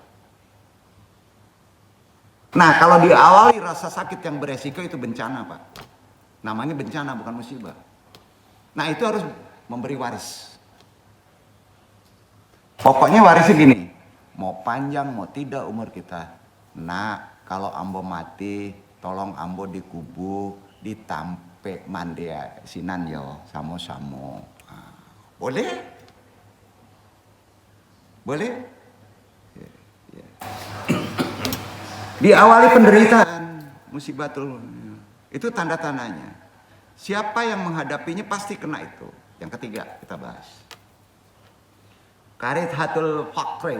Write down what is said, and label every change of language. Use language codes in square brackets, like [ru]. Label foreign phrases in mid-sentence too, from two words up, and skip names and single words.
[id] Nah kalau diawali rasa sakit yang beresiko itu bencana Pak. Namanya bencana bukan musibah. Nah itu harus memberi waris. Pokoknya warisnya gini. Mau panjang mau tidak umur kita. [min] Nah kalau ambo mati tolong ambo dikubur ditampe mandia sinan yo samo-samo. [id] Nah, boleh? Boleh? Ya. Diawali penderitaan musibatul. Itu tanda-tandanya. Siapa yang menghadapinya pasti kena itu. Yang ketiga kita bahas. [ar] كارثة الفقر.